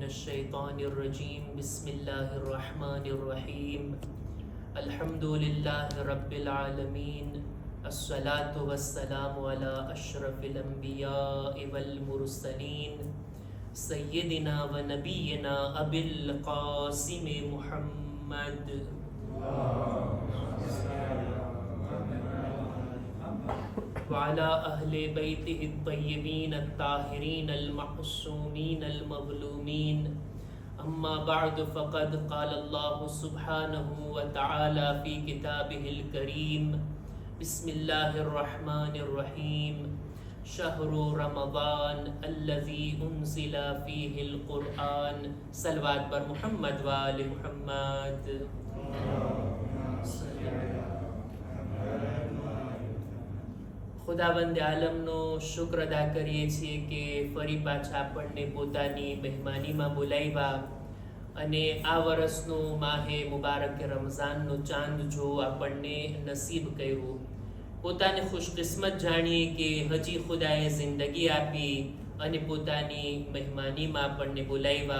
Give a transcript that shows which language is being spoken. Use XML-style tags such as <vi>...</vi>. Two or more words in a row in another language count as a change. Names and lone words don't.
<ar>من الشيطان الرجيم بسم الله الرحمن الرحيم الحمد لله رب العالمين الصلاة والسلام على أشرف الأنبياء والمرسلين سيدنا ونبينا أبي القاسم محمد وآل بيته الطيبين الطاهرين المعصومين المظلومين أما بعد فقد قال الله سبحانه وتعالى في كتابه الكريم بسم الله الرحمن الرحيم شهر رمضان الذي أنزل فيه القرآن صلوات پر محمد وآل محمد.</ar> <gu>ખુદાવંદ આલમનો શુક્ર અદા કરીએ છીએ કે ફરી પાછા આપણને પોતાની મહેમાનીમાં બોલાવ્યા અને આ વર્ષનું માહે મુબારક રમઝાનનો ચાંદ જો આપણને નસીબ કર્યું। પોતાને ખુશકિસ્મત જાણીએ કે હજી ખુદાએ જિંદગી આપી અને પોતાની મહેમાનીમાં આપણને બોલાવ્યા।</gu>